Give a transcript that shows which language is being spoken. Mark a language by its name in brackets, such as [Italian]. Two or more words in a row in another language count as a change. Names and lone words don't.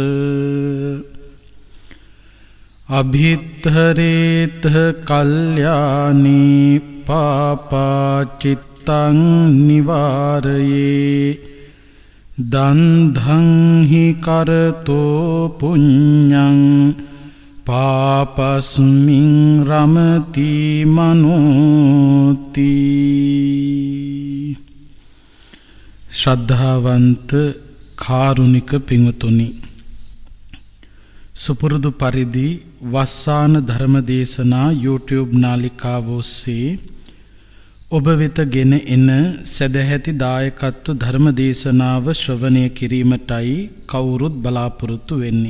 [Pali] අභිත්තරේත කල්යාණී පාපාචිත්තං නිවාරයේ දන්ධං හි කරතෝ පුඤ්ඤං පාපස්මින් රමති මනෝති. [Sinhala] ශ්‍රද්ධාවන්ත කාරුණික පින්වතුනි, සුපුරුදු පරිදි වස්සාන ධර්මදේශනා YouTube නාලිකාව ඔස්සේ ඔබ වෙත ගෙන එන සදැහැති දායකත්ව ධර්මදේශනාව ශ්‍රවණය කිරීමටයි කවුරුත් බලාපොරොත්තු වෙන්නේ.